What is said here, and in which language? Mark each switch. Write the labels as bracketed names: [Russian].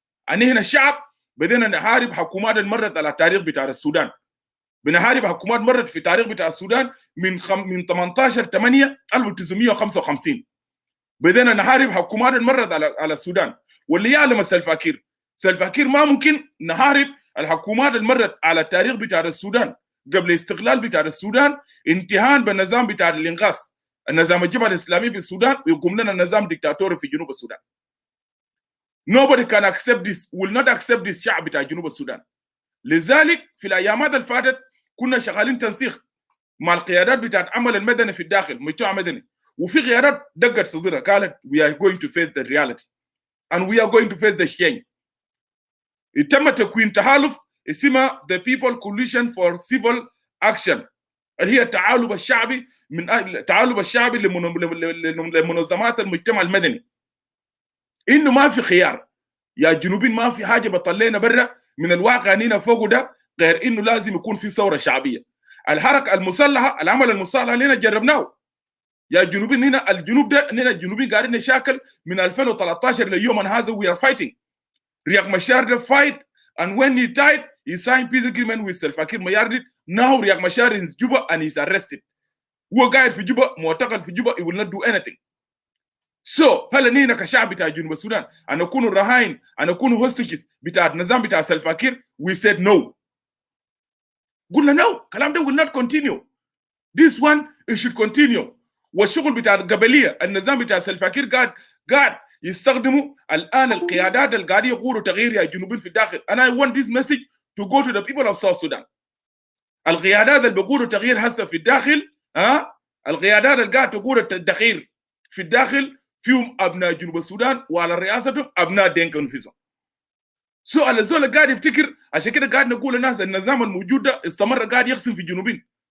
[Arabic] أنا شعب بدينا نحارب حكومات مرت على التاريخ بتاع السودان، بنحارب حكومات مرت في التاريخ بتاع السودان من 18/8/1955 بدينا نحارب حكومات مرت على السودان. واللي يعلم السلفاكير ما ممكن نحارب الحكومات المرت على التاريخ بتاع السودان قبل الاستقلال بتاع السودان انتهاء بالنظام بتاع الانغاص، النظام الجبهه الاسلامي في السودان ويقوم لنا نظام ديكتاتوري في جنوب السودان. [English] Nobody can accept this, will not accept this [Arabic] شعب بتاع جنوب السودان. لذلك في الايامات اللي فاتت كنا شغالين تنسيق مع القيادات بتاعت عمل المدني في الداخل، مجتمع مدني، وفي قيادات دقت صدرها قالت [English] we are going to face the reality and we are going to face the change. [Arabic] تم تكوين تحالف اسمها The People Coalition for Civil Action اللي هي التعالب الشعبي من التعالب الشعبي لمنظمات المجتمع المدني. انه ما في خيار يا جنوبين، ما في حاجه بطلعنا برا من الواقع اننا فوق ده غير انه لازم يكون في ثوره شعبيه. الحركه المسلحه، العمل المسلح اللي جربناه يا جنوبين، هنا الجنوب ده هنا الجنوبين قاعدين نشاكل من 2013 ليومنا هذا. [English] we are fighting. Riek Machar fight and when he died he signed peace agreement with Salva Kiir Mayardit. Now Riek Machar is in Juba and he's arrested. [Arabic] هو قاعد في جوبا معتقل في جوبا. [English] he will not do anything. So [Arabic] هل نحن كشعب بتاع جنوب السودان أن نكون رهائن، أن نكون هوستجز بتاع النظام بتاع سلفا كير؟ [English] we said no. [Arabic] قلنا no. الكلام ده [English] will not continue. This one it should continue. [Arabic] والشغل بتاع القبليه النظام بتاع سلفا كير قاعد يستخدموا الان القيادات اللي قاعدين يقولوا تغيير يا جنوبين في الداخل. [English] and I want this message to go to the people of South Sudan. [Arabic] القيادات اللي بيقولوا تغيير هسه في الداخل، القيادات اللي قاعد تقول التغيير في الداخل فيهم ابناء جنوب السودان وعلى رئاستهم ابناء دينكا انفسهم. سو الزول قاعد يفتكر، عشان كده قاعد نقول للناس النظام الموجود ده استمر قاعد يقسم في جنوبين.